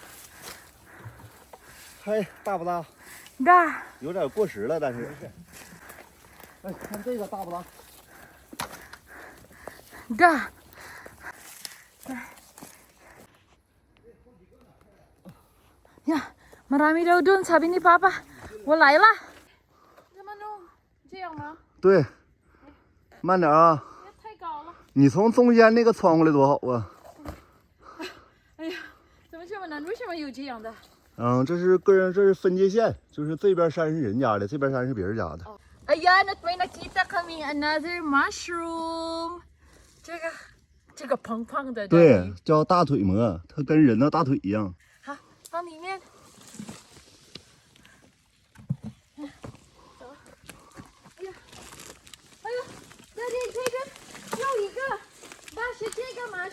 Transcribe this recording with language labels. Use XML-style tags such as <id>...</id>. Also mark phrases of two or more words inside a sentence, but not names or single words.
<zh>嗨，大不大？大。有点过时了，但是。哎，看这个大不大？大。</zh> <tl>呀 ，marami daw dun, sabi ni Papa. Wala la. Naman no,</tl> <zh>这样吗？对，慢点啊！太高了。你从中间那个穿过来多好啊！哎呀，怎么这么难？为什么有这样的？嗯，这是个人，这是分界线，就是这边山是人家的，这边山是别人家的。</zh> <tl>Ayan, at may nakita kaming</tl> <en>another mushroom.</en> <zh>这个胖胖的，对，叫大腿蘑，它跟人的大腿一样。好，放里面。哎呀，这里这个又一个，那是这个吗？</zh>